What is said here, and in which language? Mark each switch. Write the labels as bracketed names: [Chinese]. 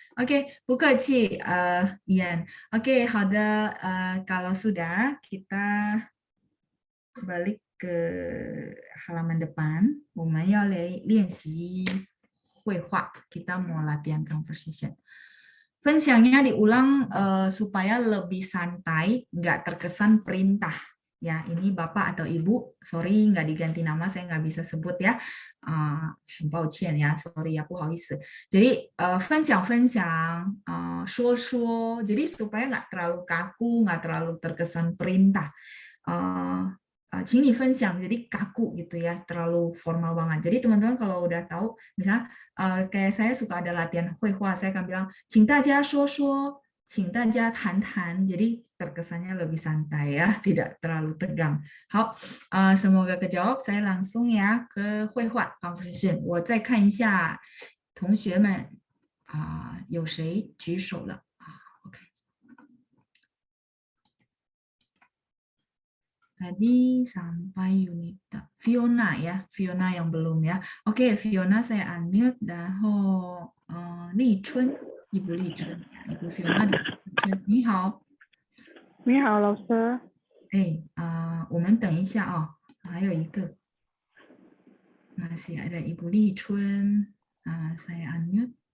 [Indonesian] Oke, 不客气, Ian. Oke, 好的, kalau sudah kita balik ke halaman depan, [Chinese] 我们要来练习绘画. [Indonesian] Kita mau latihan conversation. 分享nya diulang supaya lebih santai, nggak terkesan perintah. Ya, ini Bapak atau Ibu, sorry nggak diganti nama, saya nggak bisa sebut ya. [Chinese] 很抱歉 [Indonesian] ya, sorry ya, [Chinese] 不好意思. [Indonesian] Jadi 分享, 说, jadi supaya nggak terlalu kaku, nggak terlalu terkesan perintah. 请你分享, jadi kaku gitu ya, terlalu formal banget. Jadi teman-teman kalau udah tahu, misalnya kayak saya suka ada latihan 绘画, saya akan bilang [Chinese] 请大家说说, 请大家谈谈, [Indonesian] jadi terkesannya lebih santai ya, tidak terlalu tegang. 好, semoga kejawab. Saya langsung ya ke 绘画 conversation. [Chinese] 我再看一下同学们有谁举手了? [Indonesian] Tadi sampai unit Fiona ya, Fiona yang belum ya. Oke, Fiona saya unmute, 然后立春, Ibu 立春, Ibu Fiona 的立春，你好。 [Chinese] 你好，老师。我们等一下啊，还有一个 [Indonesian] masih ada Ibu 立春, saya unmute.